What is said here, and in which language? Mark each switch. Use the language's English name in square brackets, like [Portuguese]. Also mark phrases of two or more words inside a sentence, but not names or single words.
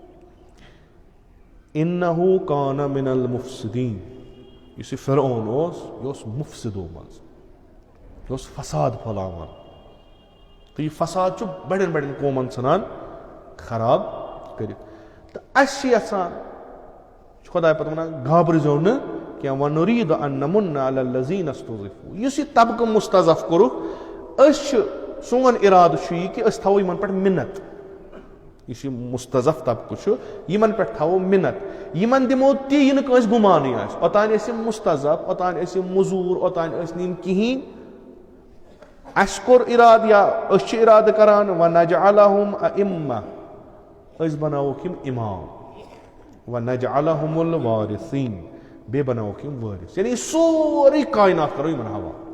[Arabic] اِنَّہُ کانَ مِنَ الْمُفْسِدیٖن [Kashmiri] یُس یہِ فرعون اوس یہِ اوس مُفسِدو منٛز یہِ اوس فساد پھٔہلاوان تہٕ یہِ فساد چھُ بڑٮ۪ن بڑٮ۪ن قومن ژھٕنان خراب کٔرِتھ تہٕ اَسہِ چھِ یژھان چھُ خۄداے پتہٕ ونان گابرٲزیو نہٕ کینٛہہ [Arabic] وَنُریٖدُ أَن نَمُنَّ عَلَى الَّذِیٖنَ اسْتُضْعِفُوا [Kashmiri] یُس یہِ طبقہٕ مُستضعف کوٚرُکھ أسۍ چھِ سون اِرادٕ چھُ یہِ کہِ أسۍ تھاوو یِمن پٮ۪ٹھ مِنت یُس یہِ مُستضعف طبقہٕ چھُ یِمن پٮ۪ٹھ تھاوو مِنت یِمن دِمو تی یہِ نہٕ کٲنٛسہِ گُمانٕے آسہِ اوٚتانۍ ٲسۍ یِم مُستضعف اوٚتانۍ ٲسۍ یِم موٚزوٗر اوٚتانۍ ٲسۍ نہٕ یِم کِہینۍ اَسہِ کوٚر اِرادٕ یا أسۍ چھِ اِرادٕ کران [Arabic] وَنَجْعَلَهُمْ أَئِمَّةً [Kashmiri] أسۍ بناووکھ یِم اِمام [Arabic] وَنَجْعَلَهُمُ الْوَارِثِیٖن [Kashmiri] بیٚیہِ بناووکھ یِم وٲرِث یعنی یہِ سورُے کاینات کرو یِمن حوالہٕ